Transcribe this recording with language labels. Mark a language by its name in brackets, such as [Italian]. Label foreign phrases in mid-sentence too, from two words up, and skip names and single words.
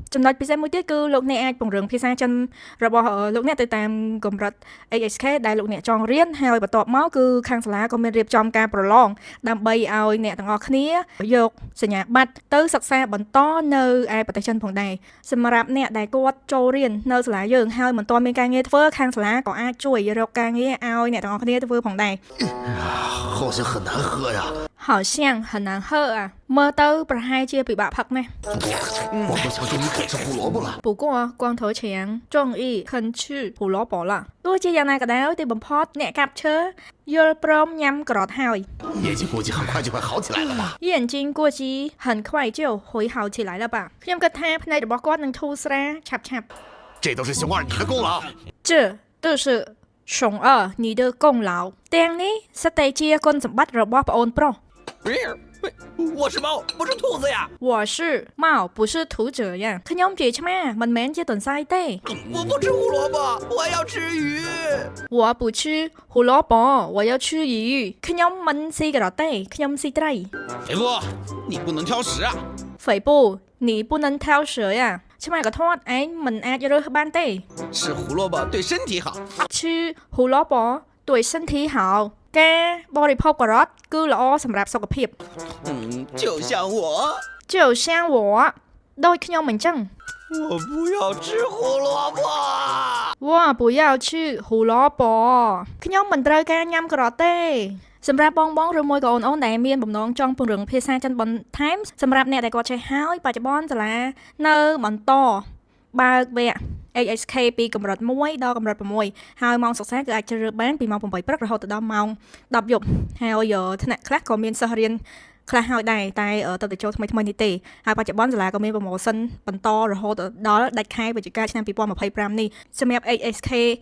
[Khmer] ចំណុចពិសេសមួយទៀតគឺលោកអ្នកអាចពង្រឹងភាសាចិនរបស់លោកអ្នកទៅតាមកម្រិត HSK ដែលលោកអ្នកចង់រៀនហើយបន្ទាប់មកគឺខាងសាលាក៏មានរៀបចំការប្រឡងដើម្បីឲ្យអ្នកទាំងអស់គ្នាយកសញ្ញាបត្រទៅសិក្សាបន្តនៅឯប្រទេសចិនផងដែរសម្រាប់អ្នកដែលគាត់ចូលរៀននៅសាលាយើងហើយមិនទាន់មានការងារធ្វើខាងសាលាក៏អាចជួយរកការងារឲ្យអ្នកទាំងអស់គ្នាធ្វើផងដែរ [Chinese] 好像很难喝呀好像很难喝啊 [Khmer] មើលទៅប្រហែលជាពិបាកផឹកណាស់ [Chinese] 我都想说你肯吃胡萝卜了不过光头强中意肯吃胡萝卜了 [Khmer] ទោះជាយ៉ាងណាក៏ដោយទីបំផុតអ្នកកាប់ឈើយល់ព្រមញ៉ាំក្រត់ហើយ [Chinese] 眼睛估计很快就会好起来了吧眼睛估计很快就会好起来了吧 [Khmer] ខ្ញុំគិតថាភ្នែករបស់គាត់នឹងធូរស្រាលឆាប់ៗ [Chinese] 这都是熊二你的功劳这都是熊二你的功劳 [Khmer] ទាំងនេះសិតតែជាគុណសម្បត្តិរបស់ប្អូនប្រុស [Chinese] 我是猫不是兔子呀我是猫不是兔子呀 [Khmer] ខ្ញុំជាឆ្មាមិនមែនជាទន្សាយទេ [Chinese] 我不吃胡萝卜我要吃鱼我不吃胡萝卜我要吃鱼 [Khmer] ខ្ញុំមិនស៊ីការ៉ុតទេខ្ញុំស៊ីត្រី [Chinese] 肥夫你不能挑食啊肥布你不能挑食呀 [Khmer] ឆ្មាក៏ធាត់ឯងមិនអាចរើសបានទេ [Chinese] 吃胡萝卜对身体好吃胡萝卜对身体好 [Khmer] ការបរិភោគការ៉ុតគឺល្អសម្រាប់សុខភាព [Chinese] 就像我就像我 [Khmer] ដូចខ្ញុំអញ្ចឹង [Chinese] 我不要吃胡萝卜我不要吃胡萝卜 [Khmer] ខ្ញុំមិនត្រូវការញ៉ាំការ៉ុតទេសម្រាប់បងឬមួយក៏អូនដែលមានបំណង ចង់ពង្រឹងភាសាចិនបន្ថែមសម្រាប់អ្នកដែលគាត់ចេះហើយបច្ចុប្បន្នសាលានៅបន្តបើកវគ្គ HSK ពីកម្រិត1ដល់កម្រិត6ហើយម៉ោងសិក្សាគឺអាចជ្រើសរើសបានពីម៉ោង8ព្រឹករហូតដល់ម៉ោង10យប់ហើយថ្នាក់ខ្លះក៏មានសិស្សរៀនខ្លះហើយដែរតែទៅទៅចូលថ្មីនេះទេហើយបច្ចុប្បន្នសាលាក៏មានប្រម៉ូសិនបន្តរហូតដល់ដាច់ខែវិច្ឆិកាឆ្នាំ2025នេះសម្រាប់ HSK